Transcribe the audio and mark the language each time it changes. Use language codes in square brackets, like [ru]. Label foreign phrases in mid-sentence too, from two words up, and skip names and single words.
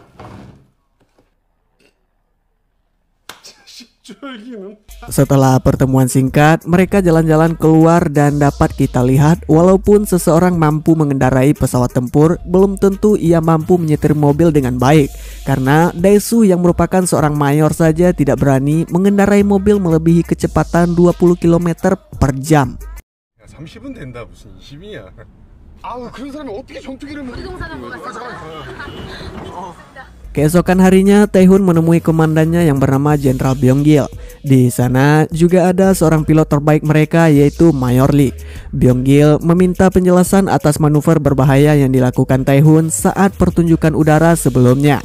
[id] Setelah pertemuan singkat, mereka jalan-jalan keluar dan dapat kita lihat walaupun seseorang mampu mengendarai pesawat tempur, belum tentu ia mampu menyetir mobil dengan baik. Karena Dae-soo yang merupakan seorang mayor saja tidak berani mengendarai mobil melebihi kecepatan 20 km per jam. [ko] 30은 된다, 무슨 20이야. 아우, 그런 사람이 어떻게 전투기를 [id] Keesokan harinya, Tae-hoon menemui komandannya yang bernama Jenderal Byung-gil. Di sana juga ada seorang pilot terbaik mereka yaitu Mayor Lee. Byung-gil meminta penjelasan atas manuver berbahaya yang dilakukan Tae-hoon saat pertunjukan udara sebelumnya.